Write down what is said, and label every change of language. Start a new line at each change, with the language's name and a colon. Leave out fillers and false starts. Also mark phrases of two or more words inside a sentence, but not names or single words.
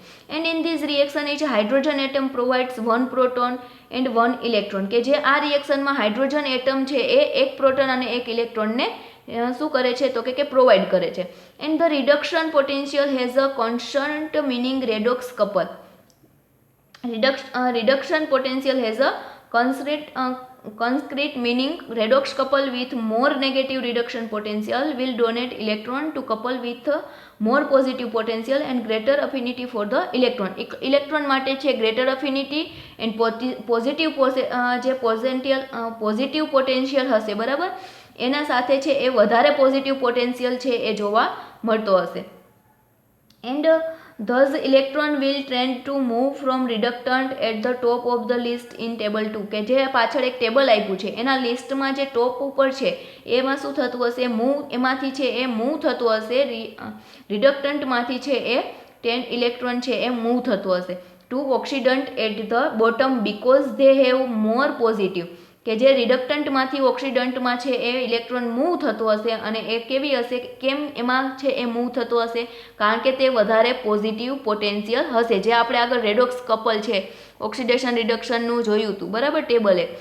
English: and in this reaction each hydrogen atom provides 1 proton and 1 electron,
Gujarati: કે જે આ રિએક્શનમાં
English: hydrogen atom
Gujarati: છે એ 1 પ્રોટોન અને 1 ઇલેક્ટ્રોનને શું કરે છે તો કે પ્રોવાઈડ કરે છે.
English: and the reduction potential has a constant meaning redox couple. Reduction potential has a concrete meaning redox couple with more negative reduction potential will donate electron to couple with more positive potential and greater affinity for the electron.
Gujarati: ઇલેક્ટ્રોન માટે છે
English: greater affinity and positive
Gujarati: જે
English: positive potential
Gujarati: હશે, બરાબર, એના સાથે છે એ વધારે
English: positive potential
Gujarati: છે એ જોવા મળતો હશે.
English: and thus electron will tend to move from reductant at the top of the list in table 2,
Gujarati: કે જે પાછળ એક ટેબલ આપ્યું છે એના લિસ્ટમાં જે ટોપ ઉપર છે એમાં શું થતું હશે, એમાંથી છે એ મૂવ થતું હશે, રિડક્ટન્ટમાંથી છે એ 10 ઇલેક્ટ્રોન છે એ મૂવ થતું હશે
English: to oxidant at the bottom because they have more positive,
Gujarati: કે જે રિડક્ટન્ટમાંથી ઓક્સિડન્ટમાં છે એ ઇલેક્ટ્રોન મૂવ થતો હશે અને એ કેવી હશે, કેમ એમાં છે એ મૂવ થતો હશે, કારણ કે તે વધારે
English: positive potential
Gujarati: હશે, જે આપણે આગળ
English: redox couple
Gujarati: છે
English: oxidation reduction નું
Gujarati: જોયું હતું, બરાબર, ટેબલ 1.